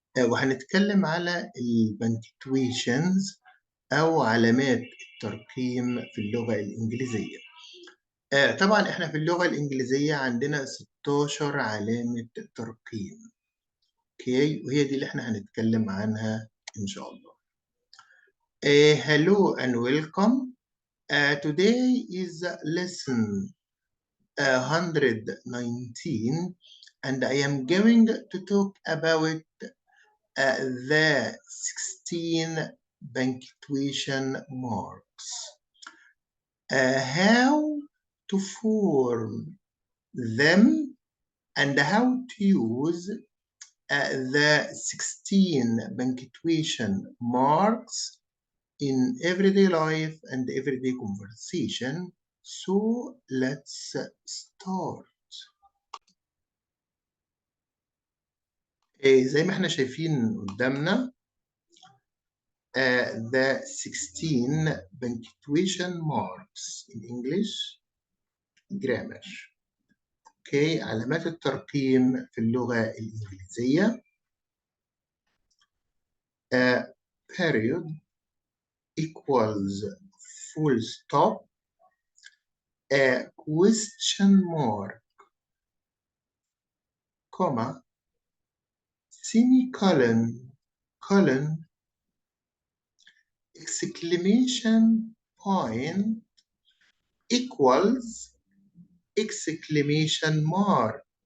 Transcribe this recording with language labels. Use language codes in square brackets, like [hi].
[ar] وهنتكلم على البنكتويشنز أو علامات الترقيم في اللغة الإنجليزية. طبعا إحنا في اللغة الإنجليزية عندنا 16 علامة ترقيم. أوكي، وهي دي اللي إحنا هنتكلم عنها إن شاء الله. [en] Hello and welcome. Today is lesson 119, and I am going to talk about the 16 punctuation marks. How to form them and how to use the 16 punctuation marks in everyday life and everyday conversation. So let's start. [ar] زي ما احنا شايفين قدامنا [en] the 16 punctuation marks in English grammar. [ar] اوكي، علامات الترقيم في اللغة الإنجليزية. [en] Period equals full stop. Question mark, comma, semicolon, colon, exclamation point equals exclamation mark.